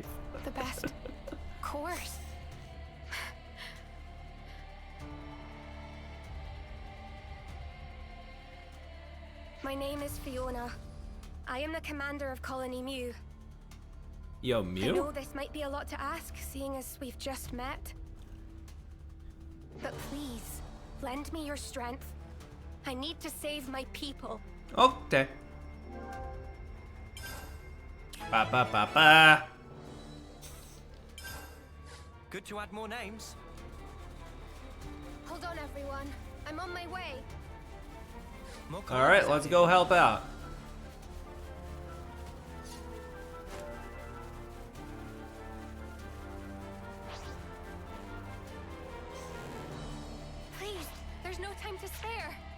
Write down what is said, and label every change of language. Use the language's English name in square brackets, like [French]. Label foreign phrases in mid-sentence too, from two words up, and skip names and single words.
[English] The best course. My name is Fiona. I am the commander of Colony Mew. Yo, I Mew? know this might be a lot to ask, seeing as we've just met. But please, lend me your strength. I need to save my people. Okay. Ba ba ba ba. Good to add more names. Hold on, everyone. I'm on my way. Alright, let's go help out. Please, there's no time to spare.